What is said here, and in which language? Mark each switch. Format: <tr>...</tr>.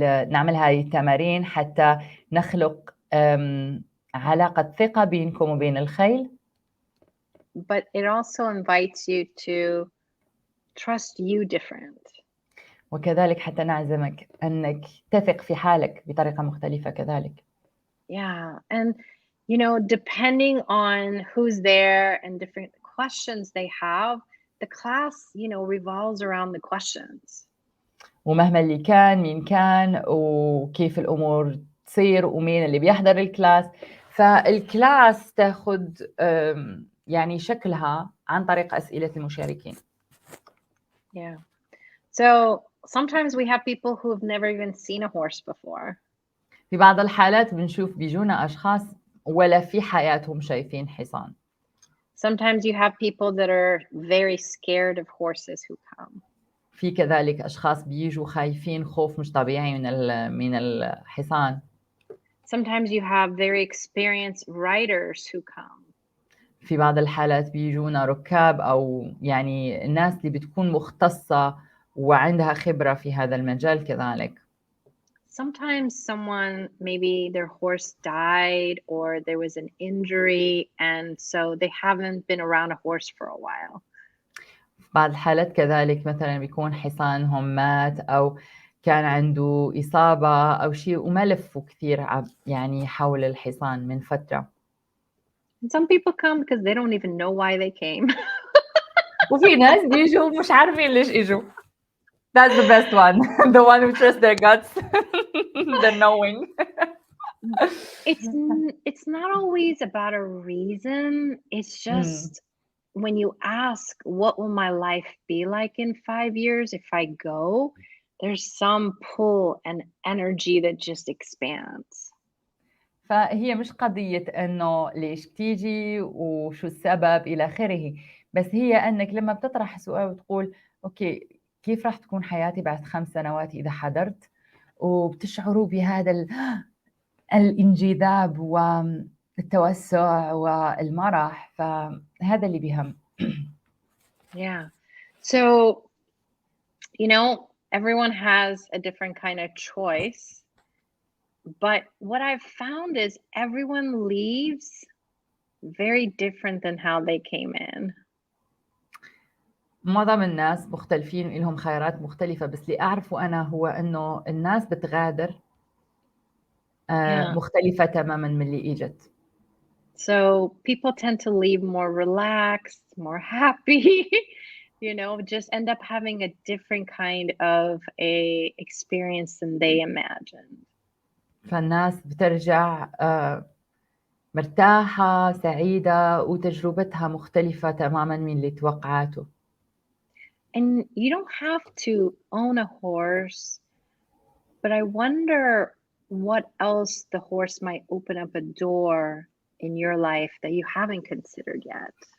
<ar>نعمل هذه التمارين حتى نخلق علاقة ثقة بينكم وبين الخيل.</ar> <en>But it also invites you to trust you different.</en> <ar>وكذلك حتى نعزمك أنك تثق في حالك بطريقة مختلفة كذلك.</ar> <en>Yeah, and depending on who's there and different questions they have, the class, revolves around the questions.</en> <ar>ومهما اللي كان مين كان وكيف الأمور تصير ومين اللي بيحضر الكلاس، فالكلاس تأخذ يعني شكلها عن طريق أسئلة المشاركين.</ar> <en>Yeah. So sometimes we have people who have never even seen a horse before.</en> <ar>في بعض الحالات بنشوف بيجونا أشخاص ولا في حياتهم شايفين حصان.</ar> <en>Sometimes you have people that are very scared of horses who come.</en> <ar>في كذلك أشخاص بيجوا خايفين خوف مش طبيعي من الحصان.</ar> <en>Sometimes you have very experienced riders who come.</en> <ar>في بعض الحالات بيجونا ركاب أو يعني الناس اللي بتكون مختصة وعندها خبرة في هذا المجال كذلك.</ar> <en>Sometimes someone, maybe their horse died or there was an injury, and so they haven't been around a horse for a while.</en> <ar>بعض الحالات كذلك مثلا بيكون حصانهم مات أو كان عنده إصابة أو شيء وما لفوا كثير يعني حول الحصان من فترة.</ar> <en>And some people come because they don't even know why they came.</en> <ar>وفي ناس بيجوا مش عارفين ليش إجوا.</ar> <en>That's the best one. The one who trusts their guts. The knowing. It's not always about a reason. It's just when you ask, what will my life be like in 5 years if I go? There's some pull and energy that just expands.</en> <ar>فهي مش قضية إنه ليش تيجي وشو السبب إلى آخره، بس هي أنك لما بتطرح سؤال وتقول أوكي كيف راح تكون حياتي بعد 5 سنوات إذا حضرت، وبتشعروا بهذا الانجذاب والتوسع والمرح، فهذا اللي بيهم.</ar> <en>Yeah. So, you know, everyone has a different kind of choice. But what I've found is everyone leaves very different than how they came in.</en> <ar>معظم الناس مختلفين لهم خيارات مختلفة، بس اللي أعرفه أنا هو أنه الناس بتغادر مختلفة تماماً من اللي إجت.</ar> <en>So people tend to leave more relaxed, more happy, you know, just end up having a different kind of a experience than they imagined.</en> <ar>فالناس بترجع مرتاحة سعيدة وتجربتها مختلفة تماماً من اللي توقعاته.</ar> <en>And you don't have to own a horse, but I wonder what else the horse might open up a door in your life that you haven't considered yet.</en>